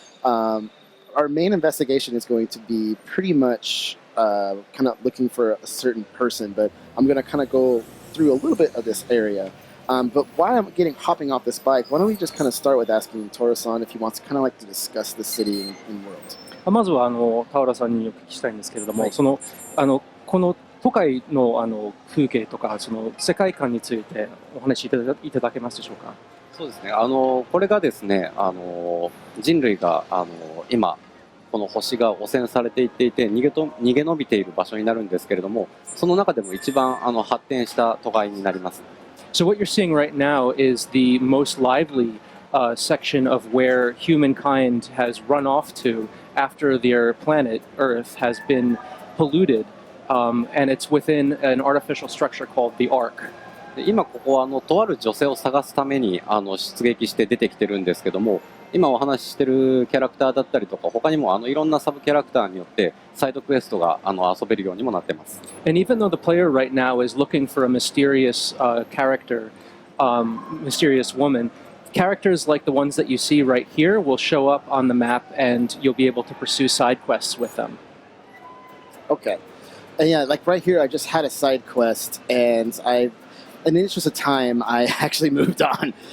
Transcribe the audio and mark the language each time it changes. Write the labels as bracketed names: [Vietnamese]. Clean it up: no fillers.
[English] Our main investigation is going to be pretty much kind of looking for a certain person, but I'm going to kind of go through a little bit of this area. But while I'm hopping off this bike, why don't we just kind of start with asking Toro-san if he wants to kind of like to discuss the city and world. [Japanese] まずは田浦さんにお聞きしたいんですけれども、この都会の風景とかその世界観についてお話しいただけますでしょうか。そうですね。これがですね、人類が今この星が汚染されていっていて逃げ延びている場所になるんですけれども、その中でも一番発展した都会になります。 [English] So what you're seeing right now is the most lively section of where humankind has run off to after their planet Earth has been polluted, and it's within an artificial structure called the Ark. [Japanese] 今ここはとある女性を探すために出撃して出てきてるんですけども、今お話ししてるキャラクターだったりとか、他にもいろんなサブキャラクターによってサイドクエストが遊べるようにもなってます。 [English] And even though the player right now is looking for a mysterious character, mysterious woman, characters like the ones that you see right here will show up on the map and you'll be able to pursue side quests with them. Okay. And yeah, like right here, I just had a side quest, and in the interest of time, I actually moved on.